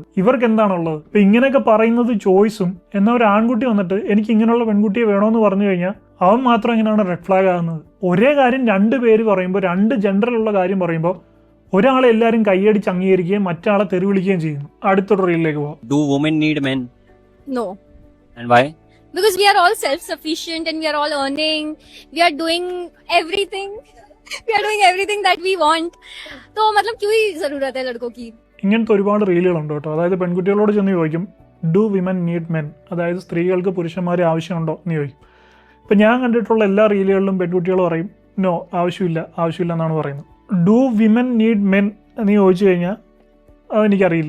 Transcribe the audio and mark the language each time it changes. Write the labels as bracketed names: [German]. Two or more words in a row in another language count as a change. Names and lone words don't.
[Malayalam] ഇവർക്ക് എന്താണുള്ളത്? ഇപ്പം ഇങ്ങനെയൊക്കെ പറയുന്നത് ചോയ്സും, എന്നാൽ ഒരു ആൺകുട്ടി വന്നിട്ട് എനിക്ക് ഇങ്ങനെയുള്ള പെൺകുട്ടിയെ വേണമെന്ന് പറഞ്ഞു കഴിഞ്ഞാൽ അവൻ മാത്രം എങ്ങനെയാണ് [English] red flag [Malayalam] ആകുന്നത്? ഒരേ കാര്യം 2 പേര് പറയുമ്പോൾ, 2 ജെൻഡറിലുള്ള കാര്യം പറയുമ്പോൾ ഒരാളെ എല്ലാവരും കൈയടിച്ച് അംഗീകരിക്കുകയും മറ്റാളെ തെറി വിളിക്കുകയും ചെയ്യുന്നു. അടുത്തൊരു റീലിലേക്ക് പോവാം. [English] Do women need men? No. And why? Because we are all self-sufficient and we are all earning. We are doing everything. We are doing everything that we want. [Hindi] तो मतलब क्यों ही जरूरत है लड़कों की? [Malayalam] ഇങ്ങനത്തെ ഒരുപാട് റീലുകളുണ്ട് കേട്ടോ. അതായത് പെൺകുട്ടികളോട് ചെന്ന് ചോദിക്കും, [English] do women need men? [Malayalam] അതായത് സ്ത്രീകൾക്ക് പുരുഷന്മാരെ ആവശ്യമുണ്ടോ എന്ന് ചോദിക്കും. ഇപ്പം ഞാൻ കണ്ടിട്ടുള്ള എല്ലാ റീലുകളിലും പെൺകുട്ടികൾ പറയും നോ, ആവശ്യമില്ല എന്നാണ് പറയുന്നത്. [English] do women need men [Malayalam] എന്ന് ചോദിച്ചു കഴിഞ്ഞാൽ അതെനിക്കറിയില്ല.